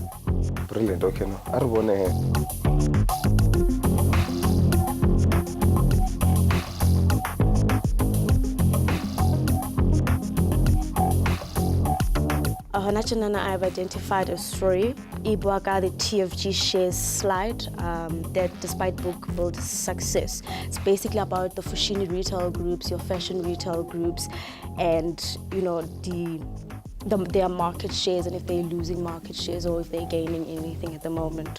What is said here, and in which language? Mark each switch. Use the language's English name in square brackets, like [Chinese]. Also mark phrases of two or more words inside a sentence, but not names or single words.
[English] Brilliant. Okay, no. [Tswana] A re bone he. [English] I've identified a story. Ibuaka, the TFG shares slide that despite Bookville's success, it's basically about the Fushini retail groups, your fashion retail groups, and you know their market shares and if they're losing market shares or if they're gaining anything at the moment.